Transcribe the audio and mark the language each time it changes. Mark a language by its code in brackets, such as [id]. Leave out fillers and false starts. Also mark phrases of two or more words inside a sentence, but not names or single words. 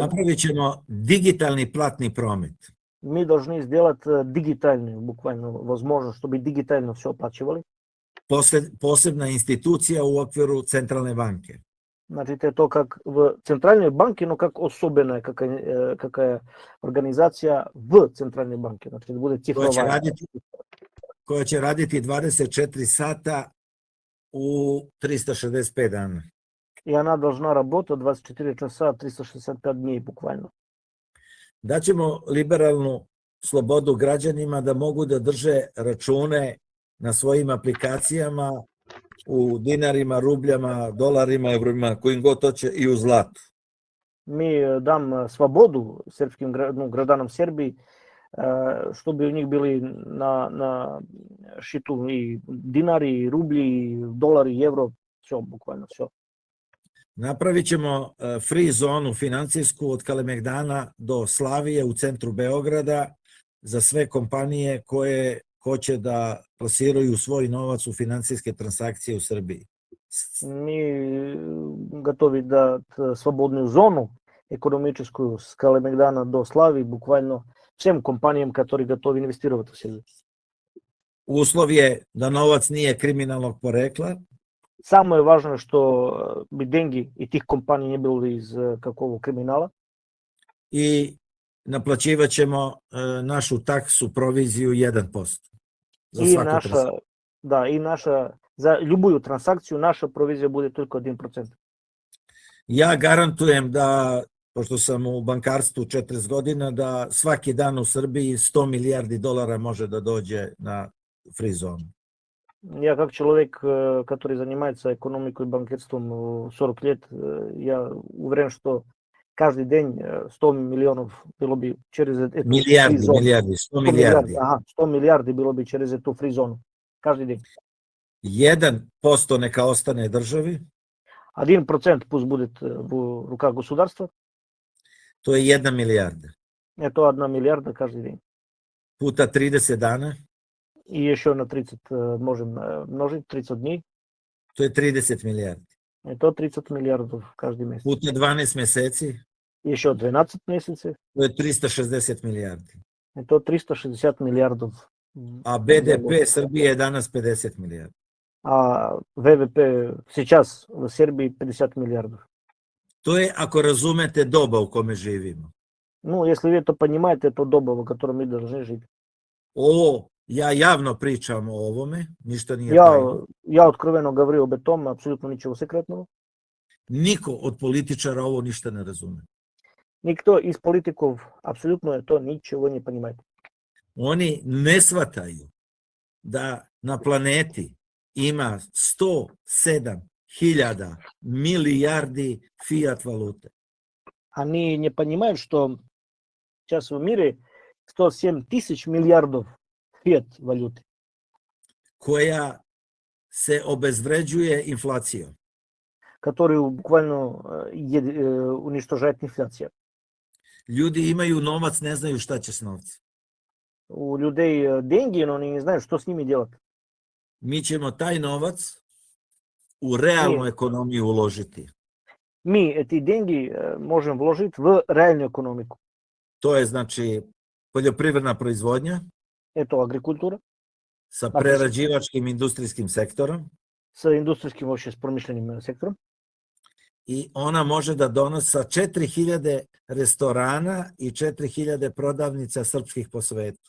[sr] Napravit ćemo digitalni platni promet. [ru] Мы должны сделать дигитальную, буквально, возможность, чтобы digitально все оплачивали. [sr] Posebna institucija u okviru centralne banke. [ru] Значит, это как в центральной банке, но как особенная какая организация в центральной банке. Значит, будет цифровая. [sr] Koja će raditi 24 sata u 365 dana. [ru] И она должна работать 24 часа, 365 дней буквально. [sr] Daćemo liberalnu slobodu građanima da mogu da drže račune na svojim aplikacijama u dinarima, rubljama, dolarima, evrima, kojim god hoće i u zlatu. [ru] Мы дам свободу сербским гражданам Сербии, чтобы у них были на счету и динари, и рубли, и доллары, и евро, все, буквально все. [sr] Napravit ćemo free zonu financijsku od Kalemegdana do Slavije u centru Beograda za sve kompanije koje hoće da plasiraju svoj novac u finansijske transakcije u Srbiji. [ru] Мы готовы дать свободную зону экономическую с Калемегдана до Славии буквально всем компаниям, которые готовы инвестировать в Сербию. [sr] Uslov je da novac nije kriminalnog porekla. [ru] Самое важное, что бы деньги и тих компаний не было из какого криминала. [sr] I naplaćivat ćemo našu taksu, proviziju 1%. Za [ru] И [sr] svaku [ru] наша, [sr] transakciju. [ru] да, и наша, за любую транзакцию наша провизия будет только 1%. [sr] Ja garantujem da, pošto sam u bankarstvu 40 godina, da svaki dan u Srbiji 100 milijardi dolara može da dođe na free zonu. [ru] Я как человек, который занимается экономикой и банкирством 40 лет, я уверен, что каждый день 100 миллионов было бы через эту [sr] Milijardi, free zonu. milijardi, 100 milijardi. [ru] Ага, 100 миллиарди [sr] bilo bi [ru] через эту free zonu. Каждый день. [sr] 1% neka ostane državi, [ru] 1% пусть будет в руках государства. [sr] to je 1 milijarda. [ru] Это 1 миллиарда каждый день. [sr] Puta 30 dana, [ru] И еще на 30 можем множить, 30 дней. [sr] to je 30 milijardi. [ru] Это 30 миллиардов каждый месяц. [sr] Puta 12 meseci, [ru] Еще 12 месяцев. [sr] to je 360 milijardi. [ru] Это 360 миллиардов. [sr] A BDP Srbije je danas 50 milijardi. [ru] А ВВП сейчас в Сербии 50 миллиардов. [sr] To je ako razumete doba u kome živimo. [ru] Ну, если вы это понимаете, это доба, в которой мы должны жить. [sr] Ovo, ja javno pričam o ovome, ništa nije tajno. [ru] Я откровенно говорю об этом, абсолютно ничего секретного. [sr] Niko od političara ovo ništa ne razume. [ru] Никто из политиков абсолютно это ничего не понимает. [sr] Oni ne shvataju da na planeti ima 107.000 milijardi fiat valute. [ru] Они не понимают, что сейчас в мире 107 тысяч миллиардов фиат валюты, [sr] koja se obezvređuje inflacijom. [ru] которую буквально уничтожает инфляция. [sr] Ljudi imaju novac, ne znaju šta će s novcem. [ru] У людей деньги, но они не знают, что с ними делать. [sr] Mi ćemo taj novac u realnu ekonomiju uložiti. [ru] Мы эти деньги можем вложить в реальную экономику. [sr] To je znači poljoprivredna proizvodnja [ru] Это агрикультура [sr] sa prerađivačkim industrijskim sektorom [ru] с индустриальским, вообще с промышленным сектором. [sr] i ona može da donosi sa 4000 restorana i 4000 prodavnica srpskih po svetu.